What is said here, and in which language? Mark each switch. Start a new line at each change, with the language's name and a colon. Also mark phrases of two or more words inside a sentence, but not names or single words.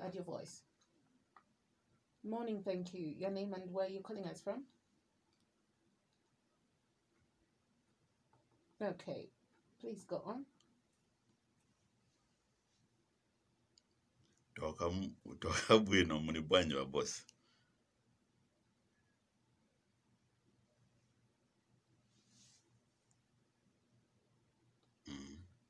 English: Add your voice. Morning, thank you. Your name and where you're calling us from? Okay, please go on.
Nyanja: Toka bwino muli bwanyi wa boss. Mm,